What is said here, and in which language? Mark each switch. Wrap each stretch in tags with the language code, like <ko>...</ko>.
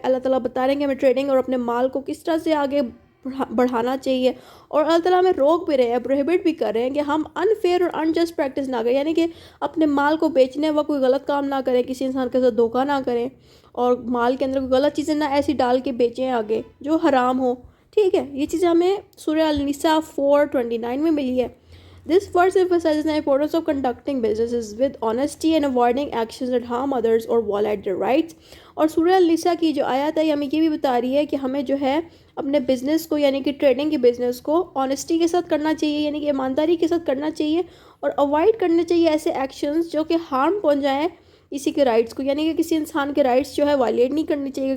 <ur>اللہ تعالیٰ بتا رہے ہیں کہ ہمیں ٹریڈنگ اور اپنے مال کو کس طرح سے آگے بڑھانا چاہیے, اور اللہ تعالیٰ ہمیں روک بھی رہے ہیں, پروہیبٹ بھی کر رہے ہیں کہ ہم انفیئر اور انجسٹ پریکٹس نہ کریں, یعنی کہ اپنے مال کو بیچنے وقت کوئی غلط کام نہ کریں, کسی انسان کے ساتھ دھوکہ نہ کریں, اور مال کے اندر کوئی غلط چیزیں نہ ایسی ڈال کے بیچیں آگے جو حرام ہو. ٹھیک ہے, یہ چیزیں ہمیں سورہ النساء 4:29 میں ملی ہے.</ur> <en>This verse emphasizes the importance of conducting businesses with honesty and avoiding actions that harm others or violate their rights.</en> <ur>اور سورہ النساء کی جو آیت ہے ہمیں یہ بھی بتا رہی ہے کہ ہمیں جو ہے اپنے بزنس کو, یعنی کہ ٹریڈنگ کے بزنس کو آنیسٹی کے ساتھ کرنا چاہیے, یعنی کہ ایمانداری کے ساتھ کرنا چاہیے, اور اوائڈ کرنے چاہیے ایسے ایکشنز جو کہ ہارم پہنچائیں کسی کے رائٹس کو, یعنی کہ کسی انسان کے رائٹس جو ہے وائلیٹ نہیں کرنی چاہیے.</ur>